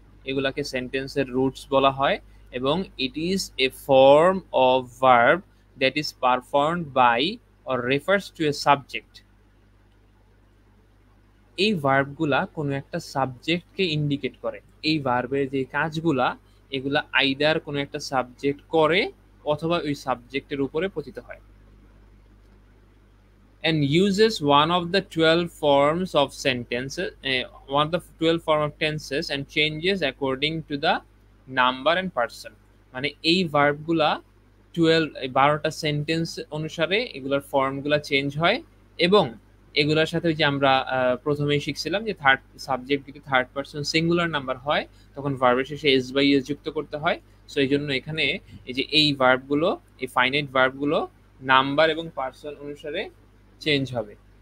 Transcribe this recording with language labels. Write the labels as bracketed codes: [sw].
[bn] এগুলাকে সেন্টেন্সের রুটস বলা হয়, এবং [en] It is a form of verb that is performed by or refers to a subject. [bn] এই ভার্বগুলা কোনো একটা সাবজেক্টকে ইন্ডিকেট করে। এই ভার্বের যে কাজগুলা, এগুলা আইদার কোনো একটা সাবজেক্ট করে অথবা ওই সাবজেক্টের উপরে পতিত হয়। [en] And uses one of the 12 forms of sentences, one of the 12 form of tenses, and changes according to the number and person. [bn] মানে এই ভার্বগুলা 12টা সেন্টেন্স অনুসারে এগুলোর ফর্মগুলা চেঞ্জ হয়, এবং এগুলোর সাথে যে আমরা প্রথমেই শিখছিলাম যে থার্ড সাবজেক্ট যদি থার্ড পারসন সিঙ্গুলার নাম্বার হয় তখন ভার্বের শেষে এস বাই এস যুক্ত করতে হয়। সো এই জন্য এখানে এই যে এই ভার্বগুলো, এই ফাইনাইট ভার্বগুলো নাম্বার এবং পারসন অনুসারে চেঞ্জ হবে।